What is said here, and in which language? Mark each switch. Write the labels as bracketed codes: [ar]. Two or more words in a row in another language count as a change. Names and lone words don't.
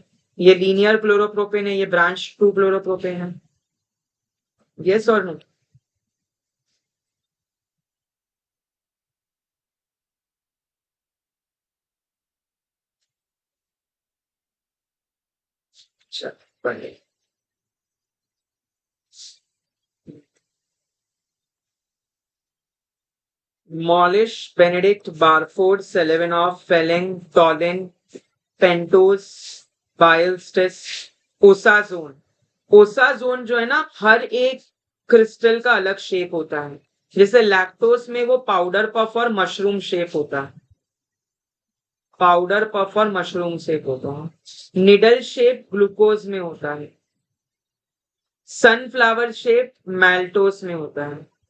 [hi] ये लीनियर क्लोरोप्रोपेन है, ये ब्रांच 2 क्लोरोप्रोपेन है. यस और नो? चलिए, Molish, Benedict, Barford, Selivanov, Felling, Tollin, Pentos, Bilestes, ओसाजोन. ओसाजोन जो है ना, हर एक क्रिस्टल का अलग शेप होता है. जैसे लैक्टोस में वो पाउडर पफ और मशरूम शेप होता है. पाउडर पफ और मशरूम शेप होता है. निडल शेप ग्लूकोज में होता है. सनफ्लावर शेप मैल्टोस में होता है.